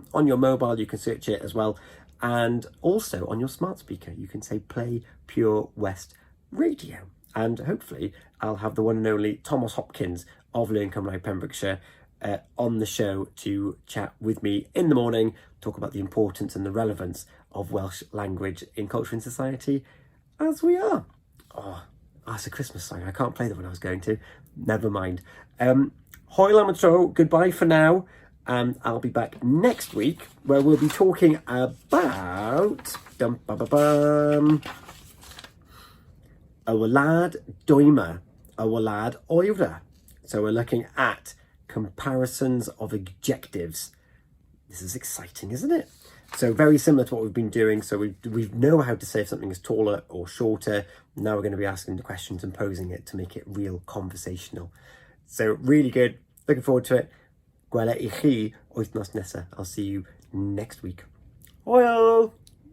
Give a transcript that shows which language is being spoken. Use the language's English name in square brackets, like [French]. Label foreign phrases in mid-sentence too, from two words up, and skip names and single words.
[English] On your mobile you can search it as well, and also on your smart speaker you can say play Pure West Radio, and hopefully I'll have the one and only Thomas Hopkins of Learning Cymreag Pembrokeshire on the show to chat with me in the morning, talk about the importance and the relevance of Welsh language in culture and society as we are. Oh, that's a Christmas song. I can't play that when I was going to. Never mind. [Welsh] Hwyl am y tro, [English] goodbye for now, and I'll be back next week where we'll be talking about [Welsh] y wlad dwyma, y wlad oera. [English] So we're looking at comparisons of adjectives. This is exciting, isn't it? So very similar to what we've been doing. So we know how to say if something is taller or shorter. Now we're going to be asking the questions and posing it to make it real conversational. So really good. Looking forward to it. [Welsh] Gwlad y Gån wythnos nesa. [English] I'll see you next week. [Welsh] Hwyl!